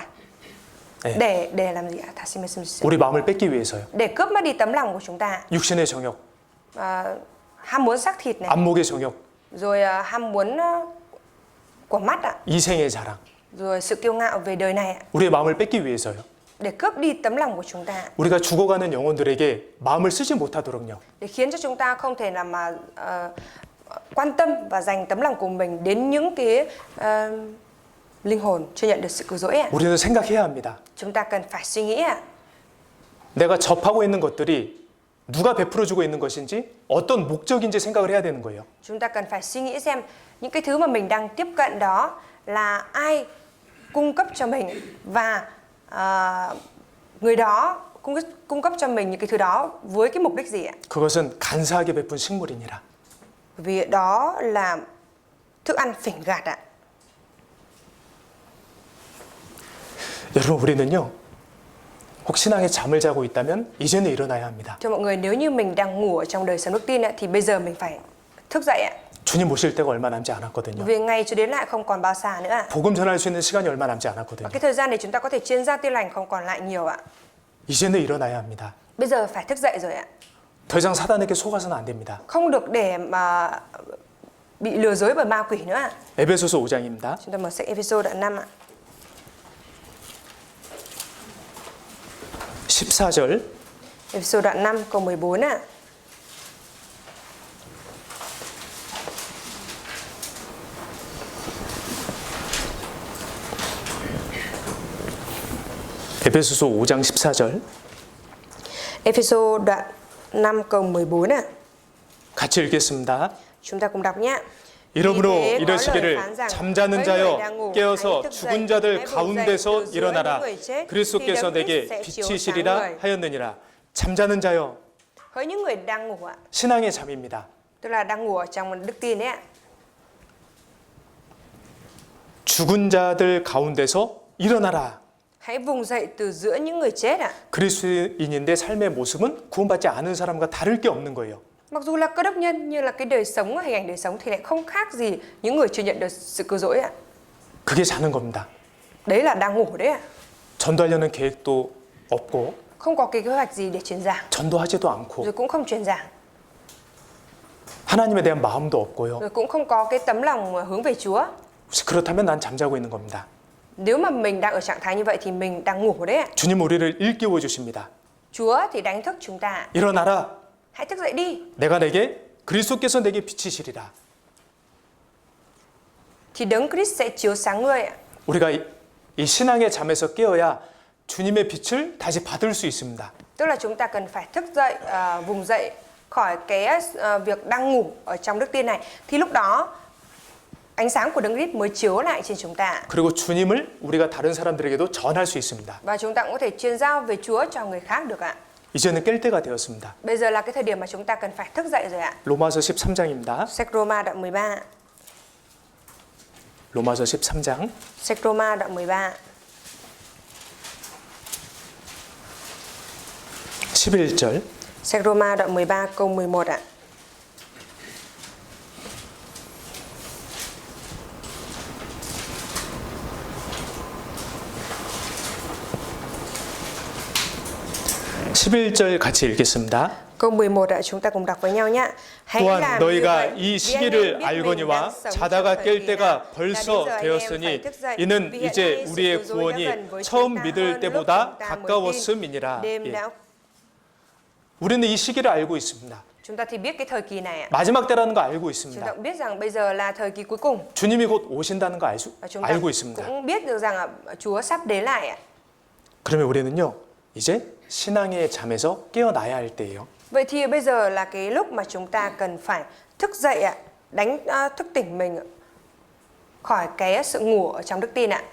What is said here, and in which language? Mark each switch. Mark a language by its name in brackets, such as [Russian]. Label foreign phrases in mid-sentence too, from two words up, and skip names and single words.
[Korean] 네. [Vietnamese] để làm gì ạ? [Korean] 다시 말씀해 주세요. 우리 마음을 뺏기 위해서요. [Vietnamese] Để cướp mất đi tấm lòng của chúng ta. [Korean] 육신의 정욕, [Vietnamese] Ham muốn xác thịt này, [Korean] 안목의 정욕, [Vietnamese] rồi ham muốn của mắt ạ, [Korean] 이생의 자랑. [Vietnamese] rồi sự kiêu ngạo về đời này ạ. [Korean] 우리의 마음을 뺏기 위해서요. [Vietnamese] Để cướp đi tấm lòng của chúng ta, [Korean] 우리가 죽어가는 영혼들에게 마음을 쓰지 못하도록요. [Vietnamese] để khiến cho chúng ta không thể nào mà quan tâm và dành tấm lòng của mình đến những cái linh hồn chưa nhận được sự cứu rỗi ạ. [Korean] 우리는 생각해야 합니다. [Vietnamese] Chúng ta cần phải suy nghĩ ạ. [Korean] 내가 접하고 있는 것들이 누가 베풀어주고 있는 것인지 어떤 목적인지 생각을 해야 되는 거예요. [Vietnamese] Chúng ta cần phải suy nghĩ xem những cái thứ mà mình đang tiếp cận đó là ai cung cấp cho mình và người đó cung cấp cho mình những cái thứ đó với cái mục đích gì ạ? [Korean] 그것은 간사하게 베푼 식물이니라. [Vietnamese] Vì đó là thức ăn phỉnh gạt ạ. [Korean] 여러분 우리는요. 혹 신앙에 잠을 자고 있다면 이제는 일어나야 합니다. [Vietnamese] Cho mọi người, nếu như mình đang ngủ ở trong đời sống đức tin ạ, thì bây giờ mình phải thức dậy ạ. [Korean] 주님 오실 때가 얼마 남지 않았거든요. [Vietnamese] Vì ngày cho đến lại không còn bao xa nữa ạ. [Korean] 복음 전할 수 있는 시간이 얼마 남지 않았거든요. [Vietnamese] Và cái thời gian để chúng ta có thể chuyên gia tin lành không còn lại nhiều ạ. [Korean] 이제는 일어나야 합니다. [Vietnamese] Bây giờ phải thức dậy rồi ạ. [Korean] 더 이상 사단에게 속아서는 안 됩니다. [Vietnamese] Không được để mà bị lừa dối bởi ma quỷ nữa ạ. [Korean] 에베소서 5장입니다. [Vietnamese] Chúng ta mở sách Ephesos đoạn 5 ạ. [Korean] 14절 [Vietnamese] Ephesos đoạn 5 câu 14 ạ. [Korean] 에베소서 5장 14절 [Vietnamese] Ephesos đoạn 5 câu 14 ạ. [Korean] 같이 읽겠습니다. [Vietnamese] Chúng ta cùng đọc nhé. [Korean] 이러므로 [Vietnamese] Vì thế có lời [Korean] 이러시기를 [Vietnamese] phán rằng, [Korean] 잠자는 [Vietnamese] với [Korean] 자여 [Vietnamese] người đang ngủ, [Korean] 깨어서 [Vietnamese] hãy thức [Korean] 죽은 [Vietnamese] dậy, [Korean] 자들 [Vietnamese] hãy vùng dậy [Korean] 가운데서 [Vietnamese] từ giữa [Korean] 일어나라 [Vietnamese] những người chết, thì [Korean] 그리스도께서 [Vietnamese] Đấng [Korean] 내게 [Vietnamese] Christ sẽ chiếu sáng [Korean] 비치시리라 [Vietnamese] người. [Korean] 하였느니라. 잠자는 자여 [Vietnamese] Hỡi những người đang ngủ ạ, [Korean] 신앙의 잠입니다. [Vietnamese] tức là đang ngủ ở trong đức tin đấy ạ. [Korean] 죽은 자들 가운데서 일어나라. [Vietnamese] Hãy vùng dậy từ giữa những người chết ạ. [Korean] 그리스도인인데 삶의 모습은 구원받지 않은 사람과 다를 게 없는 거예요. [Vietnamese] Mặc dù là cơ đốc nhân nhưng là cái đời sống, hình ảnh đời sống thì lại không khác gì những người chưa nhận được sự cứu rỗi ạ. [Korean] 그게 자는 겁니다. [Vietnamese] Đấy là đang ngủ đấy ạ. [Korean] 전도하려는 계획도 없고 [Vietnamese] Không có cái kế hoạch gì để truyền giảng, [Korean] 전도하지도 않고 [Vietnamese] rồi cũng không truyền giảng, [Korean] 하나님에 대한 마음도 없고요. [Vietnamese] rồi cũng không có cái tấm lòng hướng về Chúa. [Korean] 혹시 그렇다면 난 잠자고 있는 겁니다. [Vietnamese] Nếu mà mình đang ở trạng thái như vậy thì mình đang ngủ đấy ạ. [Korean] 주님 우리를 일깨워 주십니다. [Vietnamese] Chúa thì đánh thức chúng ta. [Korean] 일어나라. [Vietnamese] Hãy thức dậy đi. [Korean] 내가 내게 그리스도께서 내게 비치시리라. [Vietnamese] Thì Đấng Christ sẽ chiếu sáng ngươi ạ. [Korean] 우리가 이 신앙의 잠에서 깨어야 주님의 빛을 다시 받을 수 있습니다. [Vietnamese] Tức là chúng ta cần phải thức dậy, vùng dậy khỏi cái việc đang ngủ ở trong đức tin này. Thì lúc đó ánh sáng của Đấng Christ mới chiếu lại trên chúng ta. [Korean] 그리고 주님을 우리가 다른 사람들에게도 전할 수 있습니다. [Vietnamese] Và chúng ta cũng có thể truyền giao về Chúa cho người khác được ạ. [Korean] 이제는 깰 때가 되었습니다. [Vietnamese] Bây giờ là cái thời điểm mà chúng ta cần phải thức dậy rồi ạ. [Korean] 로마서 13장입니다. [Vietnamese] Sách Roma đoạn 13. [Korean] 로마서 13장 [Vietnamese] Sách Roma đoạn 13. [Korean] 11절 [Vietnamese] Sách Roma đoạn 13 câu 11 ạ. [Korean] (11절) 같이 읽겠습니다. [Vietnamese] Câu 11 ạ, chúng ta cùng đọc với nhau nhé. Hãy [Korean] 또한 [Vietnamese] làm như [Korean] 너희가 [Vietnamese] vậy, [Korean] 이 [Vietnamese] vì anh em [Korean] 시기를 [Vietnamese] biết mình [Korean] 알거니와 [Vietnamese] đang sống trong [Korean] 자다가 [Vietnamese] thời [Korean] 깰 [Vietnamese] kỳ [Korean] 때가 [Vietnamese] nào. [Korean] 벌써 [Vietnamese] Là đến giờ anh em [Korean] 되었으니 [Vietnamese] phải thức dậy, [Korean] 이는 [Vietnamese] vì hiện [Korean] 이제 [Vietnamese] nay sự [Korean] 우리의 [Vietnamese] cứu rỗi đã [Korean] 구원이 [Vietnamese] gần với [Korean] 처음 [Vietnamese] chúng ta [Korean] 믿을 [Vietnamese] hơn lúc [Korean] 때보다 [Vietnamese] chúng ta mới tin. [Korean] 가까웠음이니라. [Vietnamese] Đêm [Korean] 예. [Vietnamese] đã [Korean] 우리는 이 시기를 알고 있습니다. [Vietnamese] chúng ta thì biết cái thời kỳ này ạ. [Korean] 마지막 때라는 거 알고 [Vietnamese] Chúng ta [Korean] 있습니다. [Vietnamese] cũng biết rằng bây giờ là thời kỳ cuối cùng. [Korean] 주님이 곧 오신다는 거 [Vietnamese] Và chúng ta [Korean] 알고 있습니다. [Vietnamese] cũng biết được rằng Chúa sắp đến lại ạ. [Korean] 그러면 우리는요, 이제 신앙의 잠에서 깨어나야 할 때예요. [Vietnamese] Vậy thì bây giờ là cái lúc mà chúng ta cần phải thức dậy ạ, thức tỉnh mình khỏi cái sự ngủ ở trong đức tin ạ.